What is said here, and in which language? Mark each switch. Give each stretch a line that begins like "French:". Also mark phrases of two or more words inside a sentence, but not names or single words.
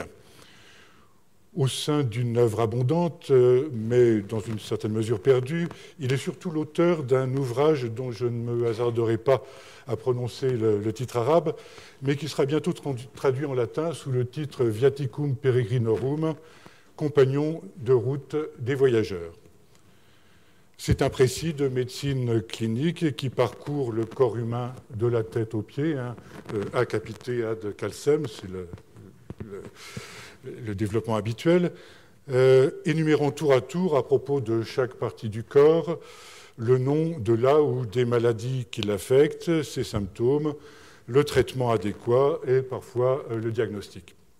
French: Au sein d'une œuvre abondante, mais dans une certaine mesure perdue, il est surtout l'auteur d'un ouvrage dont je ne me hasarderai pas à prononcer le titre arabe, mais qui sera bientôt traduit en latin sous le titre Viaticum Peregrinorum, compagnon de route des voyageurs. C'est un précis de médecine clinique qui parcourt le corps humain de la tête aux pieds,
Latin: acapité ad calcem,
French: c'est le développement habituel, énumérant tour à tour, à propos de chaque partie du corps, le nom de là ou des maladies qui l'affectent, ses symptômes, le traitement adéquat et parfois le diagnostic.